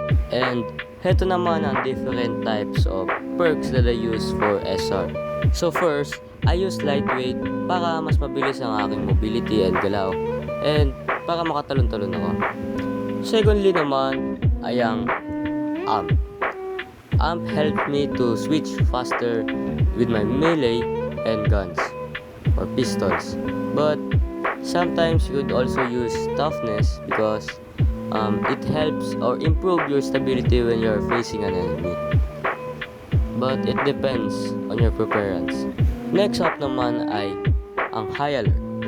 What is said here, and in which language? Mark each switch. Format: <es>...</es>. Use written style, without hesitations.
<en>And</en> <tl>heto naman ang</tl> <en>different types of perks that I use for SR. So first, I use lightweight</en> <tl>para mas mabilis ang aking mobility and galaw and para makatalon-talon ako.</tl> <en>Secondly</en> <tl>naman ay ang AMP.</tl> <en>AMP helped me to switch faster with my melee and guns or pistols. But sometimes you could also use toughness because it helps or improve your stability when you're facing an enemy. But it depends on your preference. Next up</en> <tl>naman ay ang High Alert.</tl>